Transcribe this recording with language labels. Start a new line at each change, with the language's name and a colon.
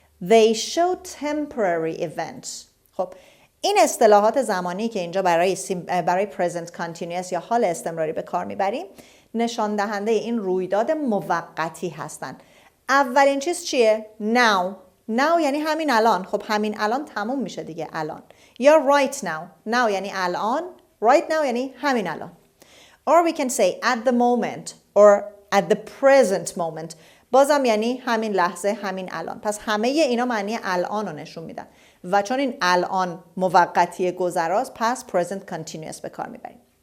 English: They show temporary events.
Persian: خب این اصطلاحات زمانی که اینجا برای present continuous یا حال استمراری به کار میبریم نشان دهنده این رویداد موقتی هستن. اولین چیز چیه؟ now یعنی همین الان. خب همین الان تموم میشه دیگه الان. یا right now یعنی الان، right now یعنی همین الان.
English: Or we can say at the moment or at the present moment.
Persian: بازم یعنی همین لحظه، همین الان. پس همه اینا معنی الان رو نشون میدن و چون این الان موقتی گذراست پس present continuous به کار میبریم.